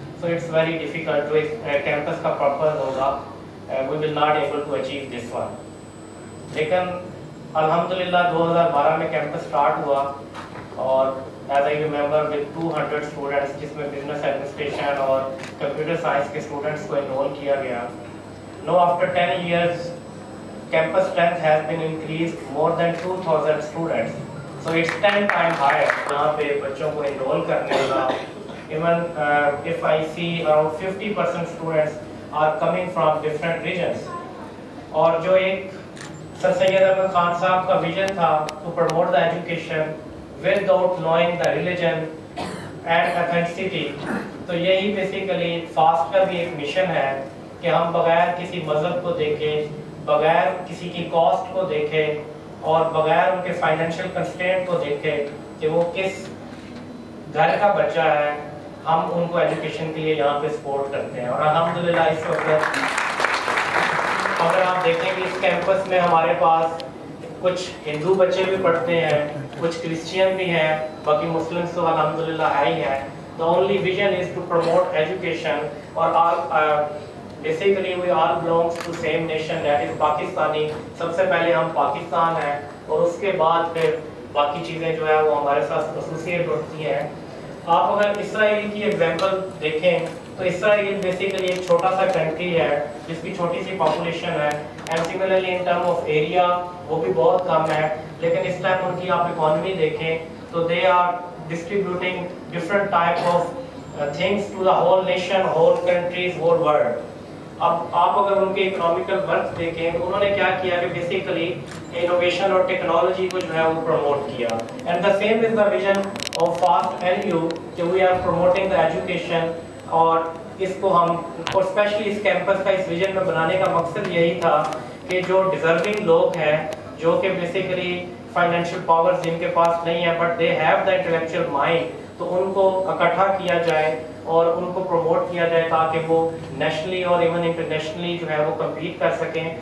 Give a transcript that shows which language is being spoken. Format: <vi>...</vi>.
<en>So it's very difficult.</en> <ur>جو اس campus کا purpose ہوگا</ur> <en>We will not able to achieve this one.</en> <ur>لیکن الحمدللہ 2012 میں کیمپس اسٹارٹ ہوا اور as I remember with 200 students جس میں بزنس ایڈمنسٹریشن اور کمپیوٹر سائنس کے اسٹوڈنٹس کو انرول کیا گیا.</ur> <en>Now after 10 years campus strength has been increased more than 2000 students. So it's 10 times higher</en> <ur>جہاں پہ بچوں کو انرول کرنے کا.</ur> <en>Even if I see around 50% students are coming from different regions.</en> <ur>اور جو ایک سر سید احمد خان صاحب کا ویژن تھا</ur> <en>to promote the education without knowing the religion and authenticity,</en> <ur>تو یہی بیسیکلی فاسٹ کا بھی ایک مشن ہے کہ ہم بغیر کسی مذہب کو دیکھیں, بغیر کسی کی کاسٹ کو دیکھیں اور بغیر ان کے فائنینشیل کنسٹرینٹ کو دیکھیں کہ وہ کس گھر کا بچہ ہے, ہم ان کو ایجوکیشن کے لیے یہاں پہ سپورٹ کرتے ہیں. اور الحمدللہ اس وقت اگر آپ دیکھیں کہ اس کیمپس میں ہمارے پاس کچھ ہندو بچے بھی پڑھتے ہیں, کچھ کرسچین بھی ہیں, باقی مسلمس تو الحمدللہ ہے ہی ہیں.</ur> <en>The only vision is to promote education, اور basically we all belongs to same nation, that is Pakistani.</en> <ur>سب سے پہلے ہم پاکستان ہیں اور اس کے بعد پھر باقی چیزیں جو ہے وہ ہمارے ساتھ ایسوسیٹ ہوتی ہیں. آپ اگر اسرائیل کی ایگزامپل دیکھیں تو اسرائیل بیسیکلی ایک چھوٹا سا کنٹری ہے جس کی چھوٹی سی پاپولیشن ہے,</ur> <en>and similarly in term of area</en> <ur>وہ بھی بہت کم ہے, لیکن اس ٹائم ان کی آپ اکانومی دیکھیں تو</ur> <en>They are distributing different type of things to the whole nation, whole countries, whole world.</en> <ur>اب آپ اگر ان کے اکنامیکل ورک دیکھیں تو انہوں نے کیا کیا کہ بیسیکلی انوویشن اور ٹیکنالوجی کو جو ہے وہ پروموٹ کیا.</ur> <en>And the same is the vision of FAST N U کہ we are promoting the education.</en> <ur>اور اس کو ہم اور اسپیشلی اس کیمپس کا اس ویژن میں بنانے کا مقصد یہی تھا کہ جو ڈیزرونگ لوگ ہیں جو کہ بیسیکلی فائنینشیل پاورز جن کے پاس نہیں ہے</ur> <en>but they have the intellectual mind,</en> <ur>تو ان کو اکٹھا کیا جائے اور ان کو پروموٹ کیا جائے تاکہ وہ نیشنلی اور ایون انٹرنیشنلی جو ہے وہ کمپیٹ کر سکیں.</ur>